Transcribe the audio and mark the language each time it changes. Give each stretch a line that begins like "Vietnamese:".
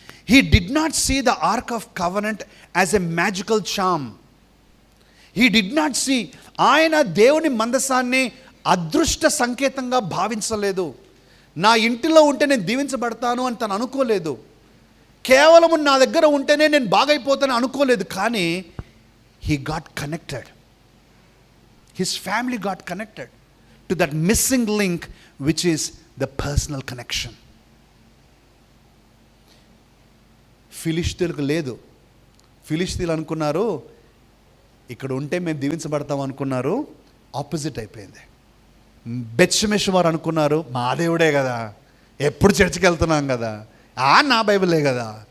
English: He did not see the Ark of Covenant as a magical charm. He did not see,
Telugu: ఆయన దేవుని మందసాన్ని అదృష్ట సంకేతంగా భావించలేదు. నా ఇంటిలో ఉంటే నేను దీవించబడతాను అని తను అనుకోలేదు. కేవలం నా దగ్గర ఉంటేనే నేను బాగైపోతాను అనుకోలేదు.
English: కానీ he got connected. His family got connected to that missing link, which is the personal connection.
Telugu: ఫిలిష్తీయులకు లేదు. ఫిలిష్తీయులు అనుకున్నారు ఇక్కడ ఉంటే మేము దీవించబడతాం అనుకున్నారు. ఆపోజిట్ అయిపోయింది. బెత్షెమెషు వారు అనుకున్నారు మా దేవుడే కదా, ఎప్పుడు చర్చికి వెళ్తున్నాం కదా, నా బైబిలే కదా.